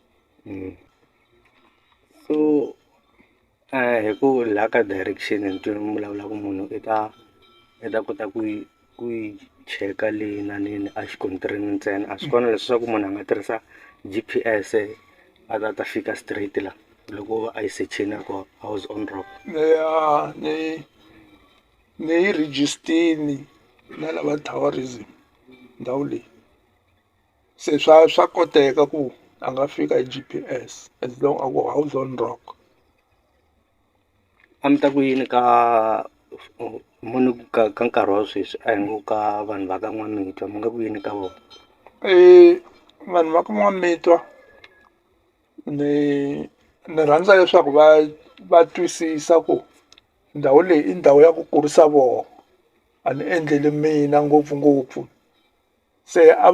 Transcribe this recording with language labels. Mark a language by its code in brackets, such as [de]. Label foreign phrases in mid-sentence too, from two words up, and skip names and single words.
[ts] so hi ku laha ka direction ni twe mi vulavula ku munhu i ta kota ku yi cheka leyi na nini a xikontirini ntsena a swi kona leswaku munhu a nga tirhisa G_P_S a ta fika straight la loko a yi sechini ko house on rock ni yi register-ini na lava tourism ndhawu leyi se swa koteka ku a nga fika hi G_P_S [en] as long [ts] a ku house on rock a mi ta ku yini ka munhu ka nkarhi wa sweswi a hi ngo ka vanhu va ka N'wamitwa mi nga ku yini ka vona vanhu va ka N'wamitwa ni rhandza leswaku va twisisa ku ndhawu leyi i ndhawu ya ku kurisa vona a ni endleli mina ngopfungopfu se